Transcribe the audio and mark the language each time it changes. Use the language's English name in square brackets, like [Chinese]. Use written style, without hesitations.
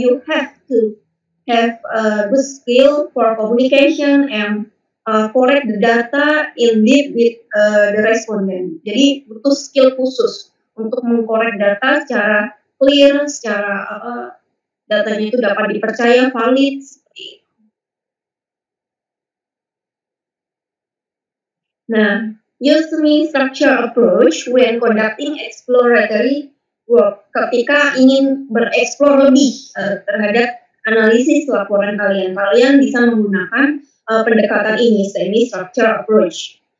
[English] You have to have a good skill for communication and correct the data in deep with the respondent. [Indonesian] Jadi butuh skill khusus untuk mengkorek data secara clear, secara datanya itu dapat dipercaya, valid. Seperti itu. [English] Nah, use semi-structure approach when conducting exploratory work. [Indonesian] Ketika ingin bereksplor lebih terhadap analisis laporan kalian, kalian bisa menggunakan pendekatan ini, semi-structure approach.